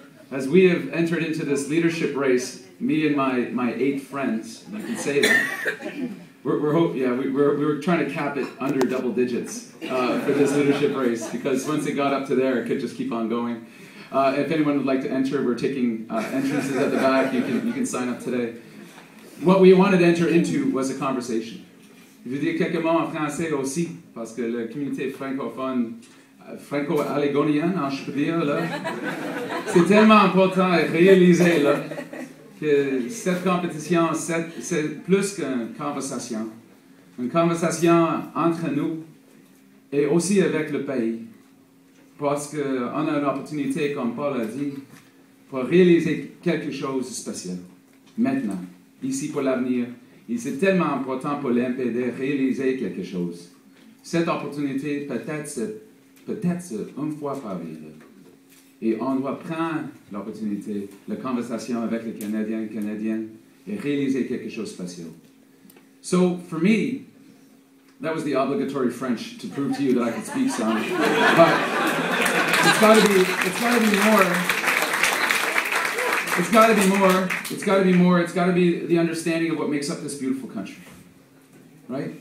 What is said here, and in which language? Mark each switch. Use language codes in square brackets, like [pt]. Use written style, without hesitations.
[en] As we have entered into this leadership race, me and my 8 friends, and I can say that, we're trying to cap it under double digits for this leadership race, because once it got up to there, it could just keep on going. If anyone would like to enter, we're taking entrances at the back. You can sign up today. What we wanted to enter into was a conversation. [fr] Je veux dire quelques mots en français aussi, parce que la communauté francophone, franco-alégonienne, je peux dire, là, c'est tellement important à réaliser, là, que cette compétition, c'est plus qu'une conversation. Une conversation entre nous et aussi avec le pays. Parce qu'on a l'opportunité, comme Paul a dit, pour réaliser quelque chose de spécial. Maintenant, ici pour l'avenir, c'est tellement important pour l'NPD de réaliser quelque chose. Cette opportunité, peut-être une fois par vie. Et on doit prendre l'opportunité, la conversation avec les Canadiens et Canadiennes, et réaliser quelque chose de spécial. [en] So, for me, that was the obligatory French to prove to you that I could speak some. But it's got to be more. It's got to be more. It's got to be more. It's got to be the understanding of what makes up this beautiful country, right?